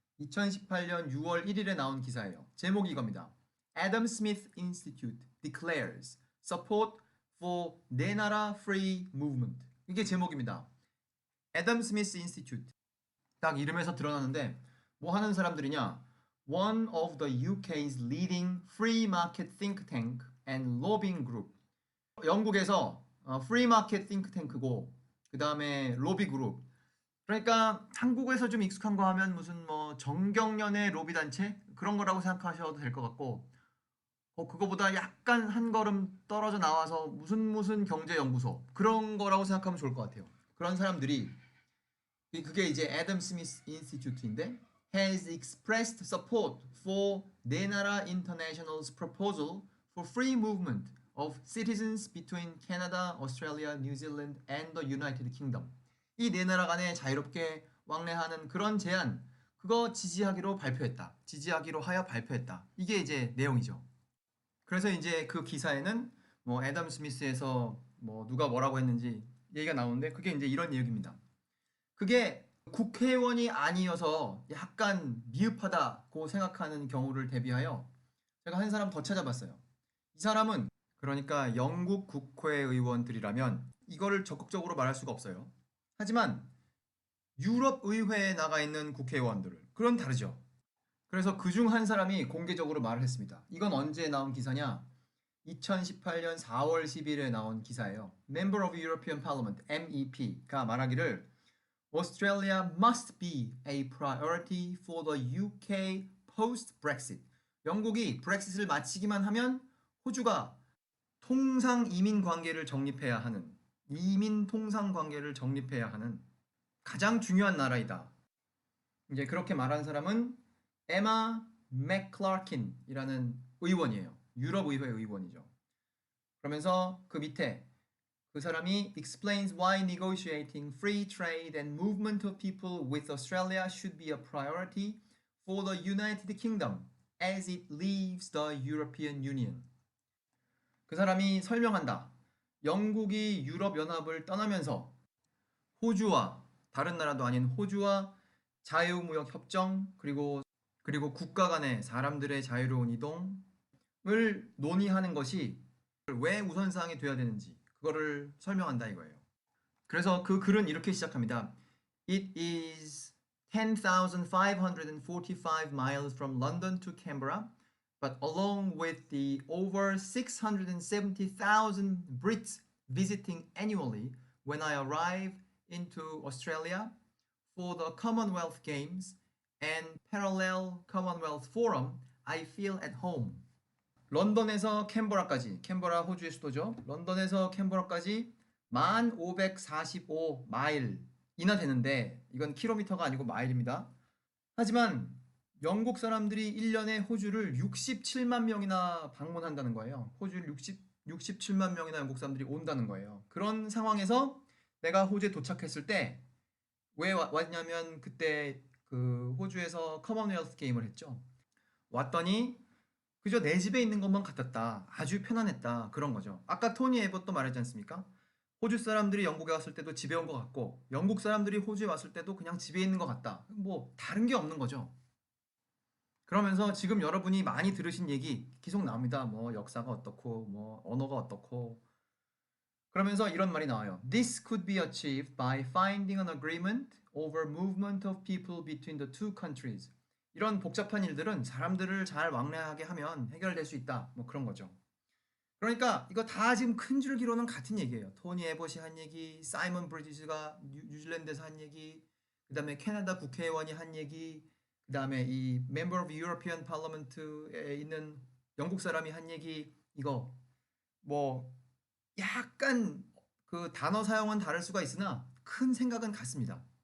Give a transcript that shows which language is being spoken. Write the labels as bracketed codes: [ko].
[ko] 2018년 6월 1일에 나온 기사예요. 제목이 이겁니다. [en] Adam Smith Institute declares support for [ko] 네 나라 [en] free movement. [ko] 이게 제목입니다. [en] Adam Smith Institute. [ko] 딱 이름에서 드러나는데 뭐 하는 사람들이냐? [en] One of the UK's leading free market think tank and lobbying group. [ko] 영국에서 프리 마켓 띵크탱크고 그 다음에 로비 그룹. 그러니까 한국에서 좀 익숙한 거 하면 무슨 뭐 정경련의 로비 단체 그런 거라고 생각하셔도 될 것 같고 그거보다 약간 한 걸음 떨어져 나와서 무슨 경제연구소 그런 거라고 생각하면 좋을 것 같아요. 그런 사람들이 그게 이제 애덤 스미스 인스티튜트인데 [en] has expressed support for [ko] 네 나라 [en] international's proposal for free movement of citizens between Canada, Australia, New Zealand, and the United Kingdom. [ko] 이 네 나라 간에 자유롭게 왕래하는 그런 제안, 그거 지지하기로 발표했다. 지지하기로 하여 발표했다. 이게 이제 내용이죠. 그래서 이제 그 기사에는 뭐 애덤 스미스에서 뭐 누가 뭐라고 했는지 얘기가 나오는데 그게 이제 이런 얘기입니다. 그게 국회의원이 아니어서 약간 미흡하다고 생각하는 경우를 대비하여 제가 한 사람 더 찾아봤어요. 이 사람은 그러니까 영국 국회의원들이라면 이거를 적극적으로 말할 수가 없어요. 하지만 유럽 의회에 나가 있는 국회의원들을 그건 다르죠. 그래서 그중 한 사람이 공개적으로 말을 했습니다. 이건 언제 나온 기사냐? 2018년 4월 10일에 나온 기사예요. [en] Member of European Parliament (MEP)가 [ko] 말하기를 [en] Australia must be a priority for the UK post-Brexit. [ko] 영국이 브렉시트를 마치기만 하면 호주가 통상 이민 관계를 정립해야 하는 이민 통상 관계를 정립해야 하는 가장 중요한 나라이다. 이제 그렇게 말한 사람은 에마 맥클라킨이라는 의원이에요. 유럽 의회 의원이죠. 그러면서 그 밑에 그 사람이 [en] explains why negotiating free trade and movement of people with Australia should be a priority for the United Kingdom as it leaves the European Union. [ko] 그 사람이 설명한다. 영국이 유럽연합을 떠나면서 호주와 다른 나라도 아닌 호주와 자유무역협정 그리고 국가 간의 사람들의 자유로운 이동을 논의하는 것이 왜 우선사항이 돼야 되는지 그거를 설명한다 이거예요. 그래서 그 글은 이렇게 시작합니다. [en] It is 10,545 miles from London to Canberra, but along with the over 670,000 Brits visiting annually when I arrive into Australia for the Commonwealth Games and parallel Commonwealth Forum, I feel at home. [ko] 런던에서 캔버라까지, 캔버라 호주의 수도죠. 런던에서 캔버라까지 1545마일이나 되는데 이건 킬로미터가 아니고 마일입니다. 하지만 영국 사람들이 1년에 호주를 67만 명이나 방문한다는 거예요. 호주를 67만 명이나 영국 사람들이 온다는 거예요. 그런 상황에서 내가 호주에 도착했을 때 왜 왔냐면 그때 그 호주에서 커먼웰스 게임을 했죠. 왔더니 그저 내 집에 있는 것만 같았다. 아주 편안했다. 그런 거죠. 아까 토니 에버도 말했지 않습니까? 호주 사람들이 영국에 왔을 때도 집에 온 것 같고 영국 사람들이 호주에 왔을 때도 그냥 집에 있는 것 같다. 뭐 다른 게 없는 거죠. 그러면서 지금 여러분이 많이 들으신 얘기 계속 나옵니다. 뭐 역사가 어떻고 뭐 언어가 어떻고 그러면서 이런 말이 나와요. [en] This could be achieved by finding an agreement over movement of people between the two countries. [ko] 이런 복잡한 일들은 사람들을 잘 왕래하게 하면 해결될 수 있다. 뭐 그런 거죠. 그러니까 이거 다 지금 큰 줄기로는 같은 얘기예요. 토니 에봇이 한 얘기, 사이먼 브리지스가 뉴질랜드에서 한 얘기, 그 다음에 캐나다 국회의원이 한 얘기, 그 다음에 이 Member of European Parliament에 있는 영국 사람이 한 얘기, 이거 뭐 약간 그 단어 사용은 다를 수가 있으나 큰 생각은 같습니다.